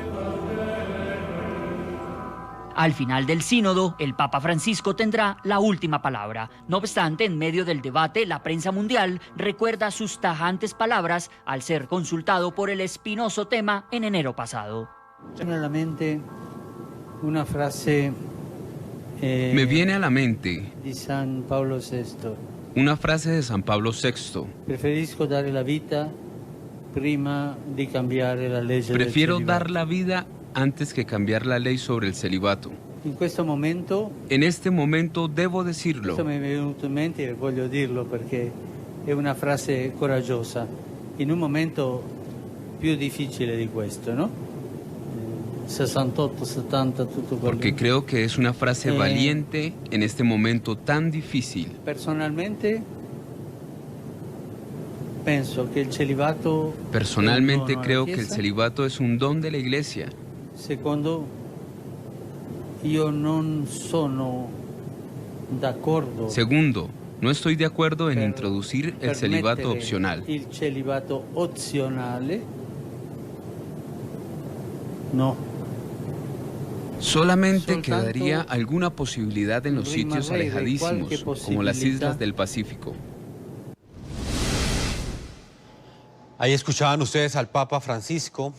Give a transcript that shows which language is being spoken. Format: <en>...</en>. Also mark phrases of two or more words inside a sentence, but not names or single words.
<es>Al final del sínodo, el Papa Francisco tendrá la última palabra. No obstante, en medio del debate, la prensa mundial recuerda sus tajantes palabras al ser consultado por el espinoso tema en enero pasado. Una frase me viene a la mente</es> <it>di San Paolo VI.</it> <es>Una frase de San Pablo VI.</es> <it>Preferisco dare la vita prima di cambiare la legge del</it> <es>Prefiero</es> <it>celibato.</it> <es>dar la vida antes que cambiar la ley sobre el celibato. En este momento debo decirlo.</es> <it>Questo mi è venuto in mente e voglio dirlo perché è una frase coraggiosa in un momento più difficile di questo, no? 68, 70, tutto quello.</it> <es>Porque creo que es una frase valiente en este momento tan difícil.</es> <it>Personalmente penso che il celibato</it> <es>Personalmente creo que el celibato es un don de la Iglesia.</es> <it>Secondo, io non sono d'accordo.</it> <es>Segundo, no estoy de acuerdo en introducir el celibato opcional.</es> <it>Il celibato opzionale, no.</it> <es>Solamente quedaría alguna posibilidad en los sitios alejadísimos, como las islas del Pacífico. Ahí escuchaban ustedes al Papa Francisco.</es>